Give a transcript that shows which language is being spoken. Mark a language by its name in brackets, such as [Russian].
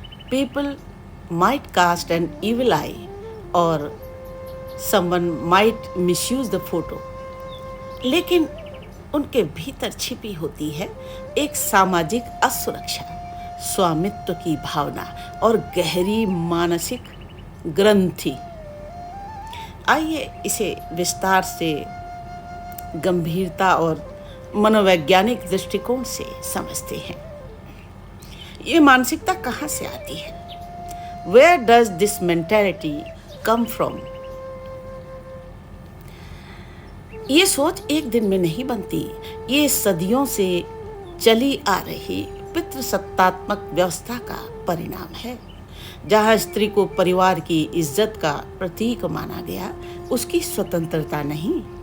[English] People might cast an evil eye or someone might misuse the photo, [Hindi] लेकिन उनके भीतर छिपी होती है एक सामाजिक असुरक्षा, स्वामित्व की भावना और गहरी मानसिक ग्रंथि। आइए इसे विस्तार से, गंभीरता और मनोवैज्ञानिक दृष्टिकोण से समझते हैं। ये मानसिकता कहाँ से आती है? [English] Where does this mentality come from? [Hindi] ये सोच एक दिन में नहीं बनती। ये सदियों से चली आ रही पितृसत्तात्मक व्यवस्था का परिणाम है। जहाँ स्त्री को परिवार की इज्जत का प्रतीक माना गया, उसकी स्वतंत्रता नहीं।